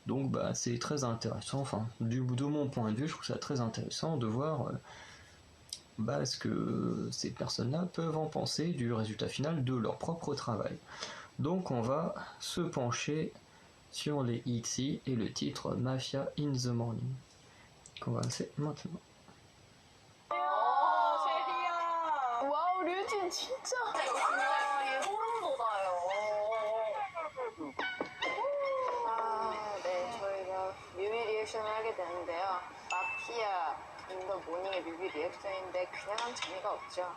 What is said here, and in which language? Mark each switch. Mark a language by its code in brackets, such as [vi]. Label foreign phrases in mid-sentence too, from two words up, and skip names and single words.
[fr] Donc bah, c'est très intéressant, enfin de mon point de vue je trouve ça très intéressant de voir ce que ces personnes-là peuvent en penser du résultat final de leur propre travail. Donc on va se pencher sur les ITZY et le titre Mafia in the Morning. Qu'on va lancer maintenant. [ko] 와우 류진 진짜 네, 저희가 뮤비 리액션을 하게 되는데요. 마피아인더 모닝의 뮤비 리액션인데 그냥 한 재미가 없죠.